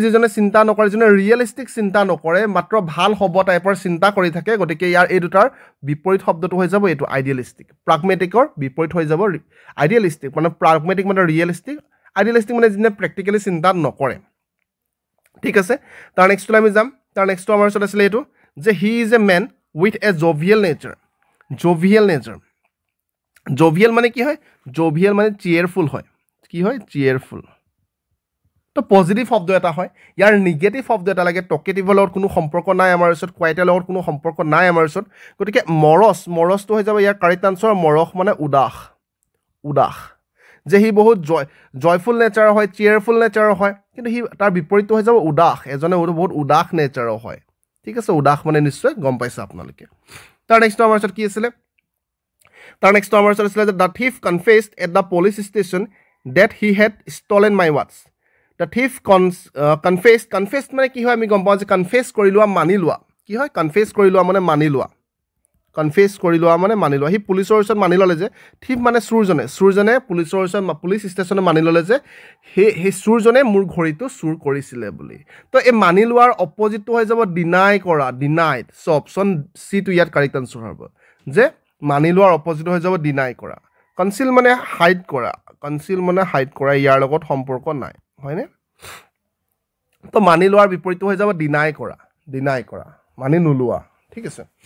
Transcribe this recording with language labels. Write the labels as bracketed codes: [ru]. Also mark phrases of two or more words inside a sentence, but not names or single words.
[as] যিজনে চিন্তা নকৰে যোনে ৰিয়েলিষ্টিক চিন্তা নকৰে মাত্ৰ ভাল হ'ব টাইপৰ চিন্তা কৰি থাকে গতিকে ইয়াৰ এই দুটাৰ বিপৰীত শব্দটো হৈ যাব এটো আইডিয়ালিষ্টিক প্ৰাগমেটিকৰ বিপৰীত হৈ যাব আইডিয়ালিষ্টিক মানে প্ৰাগমেটিক মানে [en] realistic idealistic [as] মানে যিনে প্ৰ্যাকটিক্যালি চিন্তা নকৰে ঠিক আছে তাৰ নেক্সট আমি যাম তাৰ নেক্সট আমাৰ ওচৰত আছিল এটো যে [en] he is a man with a jovial nature [as] জোভিয়েল মানে কি হয় জোভিয়েল মানে চিয়াৰফুল হয় কি হয় চিয়াৰফুল তো পজিটিভ শব্দ এটা হয় ইয়াৰ নিগেটিভ শব্দ এটা লাগে টকেটিভৰ লগত কোনো সম্পৰ্ক নাই আমাৰ ওচৰত কোৱাইটৰ লগত কোনো সম্পৰ্ক নাই আমাৰ ওচৰত গতিকে মৰছটো হৈ যাব ইয়াৰ [en] correct answer [as] মৰহ মানে উদাস যে হি বহুত [en] joyful nature [as] হয় [en] cheerful nature [as] হয় কিন্তু হি তাৰ বিপৰীতটো হৈ যাব উদাস এজনে বহুত উদাস নেচাৰ হয় ঠিক আছে উদাস মানে নিশ্চয় গম পাইছে আপোনালোকে তাৰ নেক্সট আমাৰ ওচৰত কি আছিল [en] the thief confessed at the police station that he had stolen my watch the thief confessed [as] মানে কি হয় আমি গম পাওঁ যে কনফেছ কৰি লোৱা মানি লোৱা কি হয় কনফেছ কৰি লোৱা মানে মানি লোৱা হি পুলিচৰ ওচৰত মানি ল'লে যে থিফ মানে চুৰজনে পুলিচৰ ওচৰত [en] police station [as] মানি ল'লে যে সেই চুৰজনে মোৰ ঘড়ীটো চুৰ কৰিছিলে বুলি তো এই মানি লোৱাৰ অপজিটটো হৈ যাব [en] denied so option C [as] টো ইয়াত [en] correct answer [as] হ'ব যে মানি লোৱাৰ অপজিট হৈ যাব ডিনাই কৰা কনসিল মানে হাইড কৰা ইয়াৰ লগত সম্পৰ্ক নাই হয়নে তো মানি লোৱাৰ বিপৰীতটো হৈ যাব ডিনাই কৰা মানি নোলোৱা ঠিক আছে